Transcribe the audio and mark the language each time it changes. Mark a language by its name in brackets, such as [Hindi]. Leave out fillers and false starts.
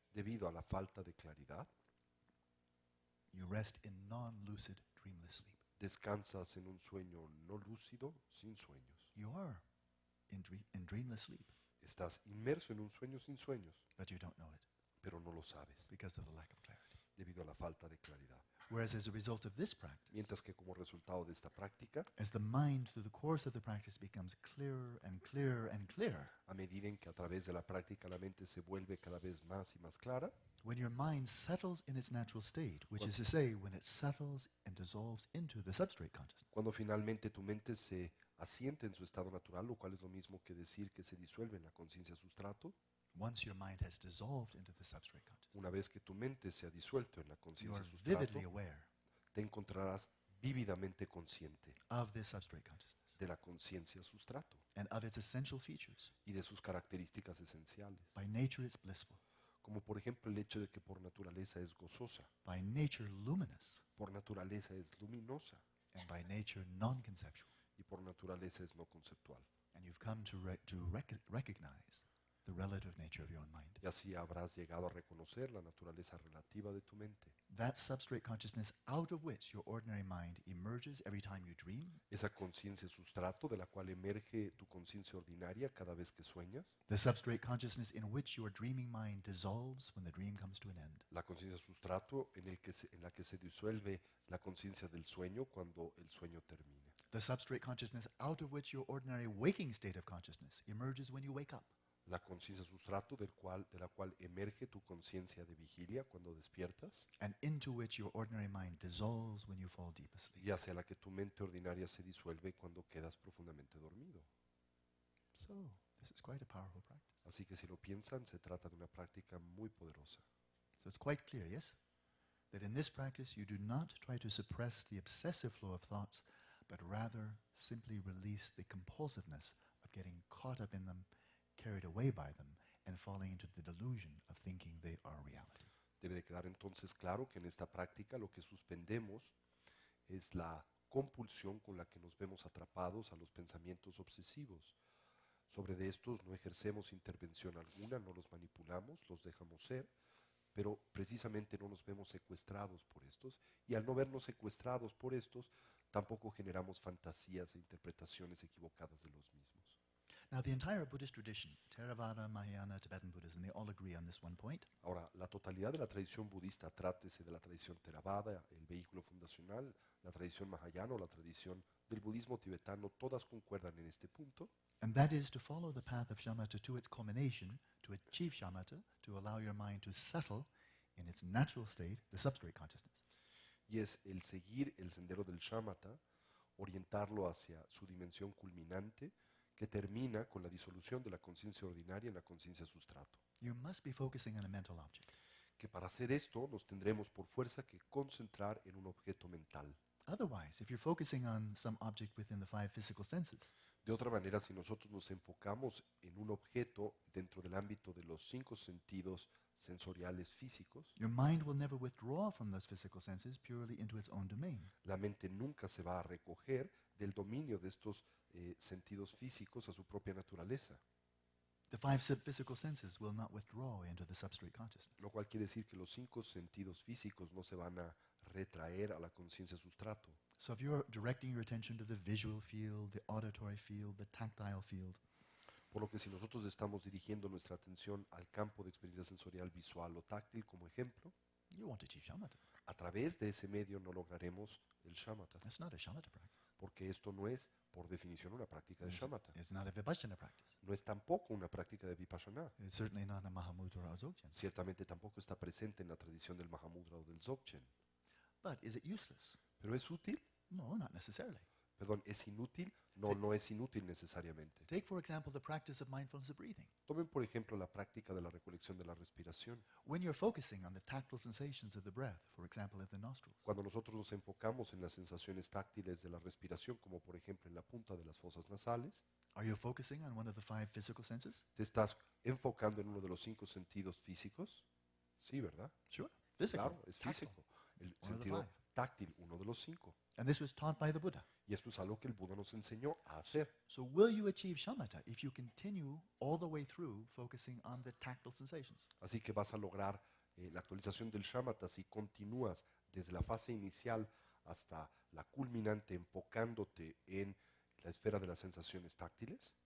[Spanish] debido a la falta de claridad, [English] you rest in non-lucid, dreamless sleep. [Spanish] descansas en un sueño no lúcido, sin sueños. [English] You are in dreamless sleep, [Spanish] Estás inmerso en un sueño sin sueños, [English] but you don't know it [Spanish] pero no lo sabes, [English] because of the lack of clarity. [Spanish] debido a la falta de claridad. [English] Whereas as a result of this practice, [Spanish] Mientras que como resultado de esta práctica, [English] as the mind through the course of the practice becomes clearer and clearer and clearer, [Spanish] a medida en que a través de la práctica la mente se vuelve cada vez más y más clara, [English] when your mind settles in its natural state, which is to say, when it settles and dissolves into the substrate consciousness, [Spanish] cuando finalmente tu mente se asiente en su estado natural, lo cual es lo mismo que decir que se disuelve en la conciencia sustrato, [English] once your mind has dissolved into the substrate consciousness, [Spanish] una vez que tu mente se ha disuelto en la [English] you [Spanish] conciencia [English] are [Spanish] sustrato, [English] vividly aware [Spanish] te encontrarás vívidamente consciente [English] of this substrate consciousness [Spanish] de la conciencia sustrato [English] and of its essential features. [Spanish] y de sus características esenciales, [English] By nature, it's blissful. [Spanish] como por ejemplo el hecho de que por naturaleza es gozosa, [English] By nature, luminous. [Spanish] por naturaleza es luminosa [English] And by nature, non-conceptual. [Spanish] y por naturaleza es no conceptual. [English] And you've come to recognize the relative nature of your own mind. [Spanish] Y así habrás llegado a reconocer la naturaleza relativa de tu mente. [English] That substrate consciousness out of which your ordinary mind emerges every time you dream, [Spanish] Esa conciencia sustrato de la cual emerge tu conciencia ordinaria cada vez que sueñas, [English] the substrate consciousness in which your dreaming mind dissolves when the dream comes to an end, [Spanish] la conciencia sustrato en la que se disuelve la conciencia del sueño cuando el sueño termina. [English] the substrate consciousness out of which your ordinary waking state of consciousness emerges when you wake up, [Spanish] La conciencia sustrato de la cual emerge tu conciencia de vigilia cuando despiertas, [English] and into which your ordinary mind dissolves when you fall deep asleep. [Spanish] y hacia la que tu mente ordinaria se disuelve cuando quedas profundamente dormido. [English] So, this is quite a powerful practice. [Spanish] Así que si lo piensan, se trata de una práctica muy poderosa. [English] So it's quite clear, yes, that in this practice you do not try to suppress the obsessive flow of thoughts, but rather simply release the compulsiveness of getting caught up in them, carried away by them, and falling into the delusion of thinking they are reality. [Spanish] Debe de quedar entonces claro que en esta práctica lo que suspendemos es la compulsión con la que nos vemos atrapados a los pensamientos obsesivos. Sobre de estos no ejercemos intervención alguna, no los manipulamos, los dejamos ser, pero precisamente no nos vemos secuestrados por estos, y al no vernos secuestrados por estos, tampoco generamos fantasías e interpretaciones equivocadas de los mismos. [English] Now, the entire Buddhist tradition, Theravada, Mahayana, Tibetan Buddhism, they all agree on this one point. [Spanish] Ahora, la totalidad de la tradición budista, trátese de la tradición Theravada, el vehículo fundacional, la tradición Mahayana o la tradición del budismo tibetano, todas concuerdan en este punto, [English] And that is to follow the path of shamatha to its culmination, to achieve shamatha, to allow your mind to settle in its natural state, the substrate consciousness. [Spanish] y es el seguir el sendero del shamatha, orientarlo hacia su dimensión culminante, que termina con la disolución de la conciencia ordinaria en la conciencia sustrato. [English] You must be focusing on a mental object. [Spanish] Que para hacer esto nos tendremos por fuerza que concentrar en un objeto mental. [English] Otherwise, if you're focusing on some object within the five physical senses, [Spanish] De otra manera, si nosotros nos enfocamos en un objeto dentro del ámbito de los 5 sentidos sensoriales físicos, [English] your mind will never withdraw from those physical senses purely into its own domain. [Spanish] la mente nunca se va a recoger del dominio de estos sentidos físicos a su propia naturaleza, [English] The five physical senses will not withdraw into the substrate consciousness. [Spanish] lo cual quiere decir que los 5 sentidos físicos no se van a retraer a la conciencia sustrato. [English] So if you're directing your attention to the visual field, the auditory field, the tactile field, [Spanish] Por lo que si nosotros estamos dirigiendo nuestra atención al campo de experiencia sensorial visual o táctil como ejemplo, [English] you won't achieve shamatha. [Spanish] a través de ese medio no lograremos el shamatha, [English] That's not a shamatha practice. [Spanish] porque esto no es, por definición, una práctica de shamatha. [English] It's not a vipassana practice. [Spanish] No es tampoco una práctica de vipassana. [English] It's certainly not a Mahamudra or Dzogchen. [Spanish] Ciertamente tampoco está presente en la tradición del Mahamudra o del Dzogchen. [English] But is it useless? [Spanish] ¿Pero es útil? [English] No, not necessarily. [Spanish] Perdón, ¿es inútil? No, no es inútil necesariamente. [English] Take, for example, the practice of mindfulness of breathing. [Spanish] Tomen, por ejemplo, la práctica de la recolección de la respiración. [English] When you're focusing on the tactile sensations of the breath, for example, at the nostrils, [Spanish] Cuando nosotros nos enfocamos en las sensaciones táctiles de la respiración, como por ejemplo en la punta de las fosas nasales, [English] are you focusing on one of the 5 physical senses? [Spanish] ¿te estás enfocando en uno de los 5 sentidos físicos? Sí, ¿verdad? [English] Sure. Physical. [Spanish] Claro, es [English] tactile. [Spanish] físico. El [English] One of the [Spanish] sentido [English] 5. [Spanish] táctil, uno de los 5. [English] And this was taught by the Buddha. [Spanish] Y esto es algo que el Buda nos enseñó a hacer. [English] So will you achieve shamatha if you continue all the way through focusing on the tactile sensations? [Spanish] Así que vas a lograr la actualización del shamatha si continúas desde la fase inicial hasta la culminante enfocándote en la esfera de las sensaciones táctiles.